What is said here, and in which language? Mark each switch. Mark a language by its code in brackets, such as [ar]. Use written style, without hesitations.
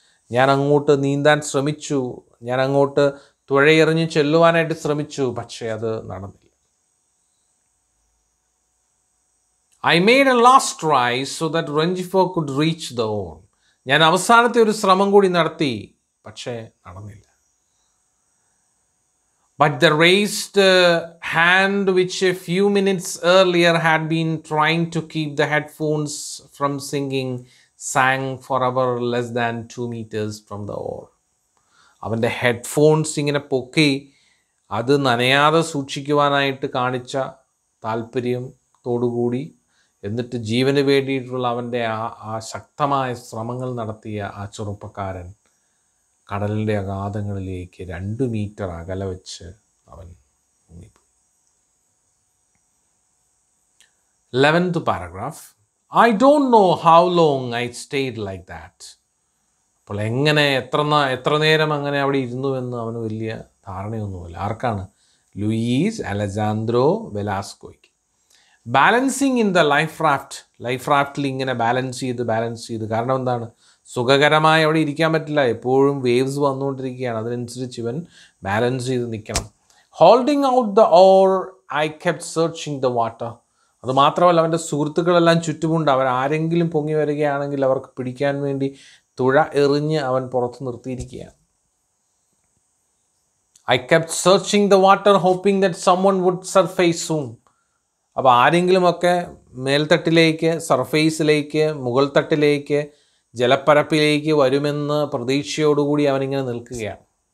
[ml] ഞാൻ അങ്ങോട്ട് നീന്താൻ ശ്രമിച്ചു, ഞാൻ അങ്ങോട്ട് തുഴയെറിഞ്ഞ് ചെല്ലുവാനായിട്ട് ശ്രമിച്ചു, പക്ഷേ അത് നടന്നില്ല. [en] I made a last try so that Rengifo could reach the oar. [ml] ഞാൻ അവസാനത്തെ ഒരു ശ്രമം കൂടി നടത്തി, പക്ഷേ നടന്നില്ല. [en] But the raised hand which a few minutes earlier had been trying to keep the headphones from singing sang forever less than 2 meters from the oar. [ml] അവൻ്റെ headphones ഇങ്ങനെ പൊക്കി അത് നനയാതെ സൂക്ഷിക്കുവാനായിട്ട് കാണിച്ച താല്പര്യത്തോടുകൂടി, എന്നിട്ട് ജീവന് വേണ്ടിയിട്ടുള്ള അവൻ്റെ ആ ശക്തമായ ശ്രമങ്ങൾ നടത്തിയ ആ ചെറുപ്പക്കാരൻ കടലിൻ്റെ അഗാധങ്ങളിലേക്ക് 2 മീറ്റർ അകലെ വെച്ച് അവൻ മുങ്ങിപ്പോയി. [en] 11th paragraph. I don't know how long I stayed like that. [ml] അപ്പോൾ എങ്ങനെ എത്ര നേരം അങ്ങനെ അവിടെ ഇരുന്നുവെന്ന് അവന് വലിയ ധാരണയൊന്നുമില്ല. ആർക്കാണ്? Luis Alejandro വെലാസ്കോയ്ക്ക്. [en] balancing in the life [ml] റാഫ്റ്റിൽ ഇങ്ങനെ ബാലൻസ് ചെയ്ത്, കാരണം എന്താണ്, സുഖകരമായി അവിടെ ഇരിക്കാൻ പറ്റില്ല, എപ്പോഴും വേവ്സ് വന്നുകൊണ്ടിരിക്കുകയാണ്, അതിനനുസരിച്ച് ഇവൻ ബാലൻസ് ചെയ്ത് നിൽക്കണം. [en] Holding out the oar I kept searching the water. [ml] അത് മാത്രമല്ല അവൻ്റെ സുഹൃത്തുക്കളെല്ലാം ചുറ്റുമുണ്ട്. ആരെങ്കിലും പൊങ്ങി വരികയാണെങ്കിൽ അവർക്ക് പിടിക്കാൻ വേണ്ടി തുഴ എറിഞ്ഞ് അവൻ പുറത്ത് നിർത്തിയിരിക്കുകയാണ്. [en] I kept searching the water hoping that someone would surface soon. [ml] അപ്പോൾ ആരെങ്കിലുമൊക്കെ മേൽത്തട്ടിലേക്ക്, സർഫേസിലേക്ക്, മുകൾ തട്ടിലേക്ക് ജലപ്പരപ്പിലേക്ക് വരുമെന്ന് പ്രതീക്ഷയോടുകൂടി അവനിങ്ങനെ നിൽക്കുകയാണ്.